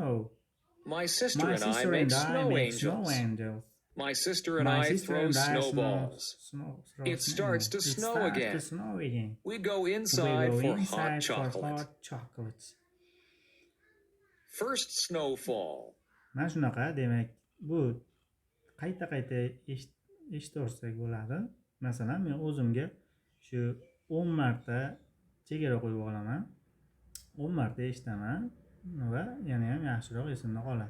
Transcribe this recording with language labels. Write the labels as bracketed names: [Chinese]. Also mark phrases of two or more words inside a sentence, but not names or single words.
[English] My sister and I make snow angels. My sister and I throw snowballs. It starts to snow again. We go inside for hot chocolate. First snowfall. [Uzbek] Mana shunaqa, demak, bu qayta eshitaversak bo'ladi. Masalan, men o'zimga shu 10 marta chegara qo'yib olaman. 10 marta eshitaman va yana ham yaxshiroq esimda qoladi.